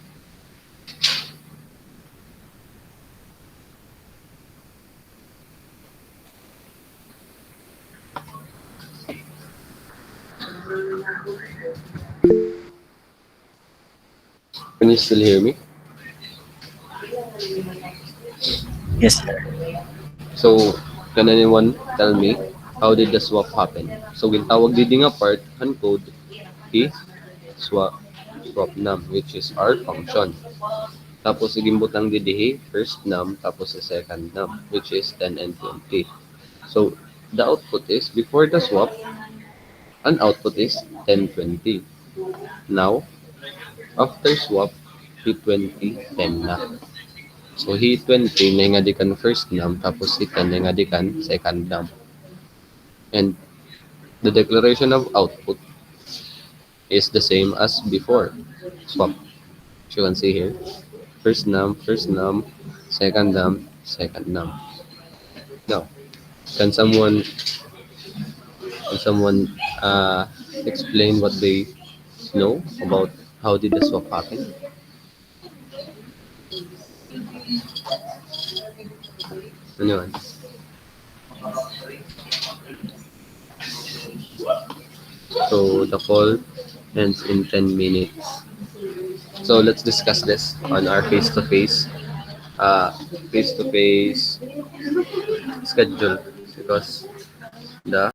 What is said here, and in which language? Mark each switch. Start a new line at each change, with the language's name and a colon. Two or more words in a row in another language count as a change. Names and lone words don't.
English: Can you still hear me? Yes, sir. So Can anyone tell me how did the swap happen?
Waray: So gintawag didi nga
English: part code swap num, which is our function.
Waray: Tapos igimbutang didihi
English: first num
Waray: tapos
English: the second num, which is 10 and 20. So the output is before the swap, an output is 10 20. Now after swap, he 20 10 na.
Waray: So he 20 na nga dikan
English: first num
Waray: tapos he 10 na nga dikan
English: second num. And the declaration of output is the same as before swap. As you can see here, first num, second num, second num. Now, can someone explain what they know about how did the swap happen?
Filipino: Ano yun?
English: So the call ends in 10 minutes. So let's discuss this on our face-to-face face-to-face schedule because the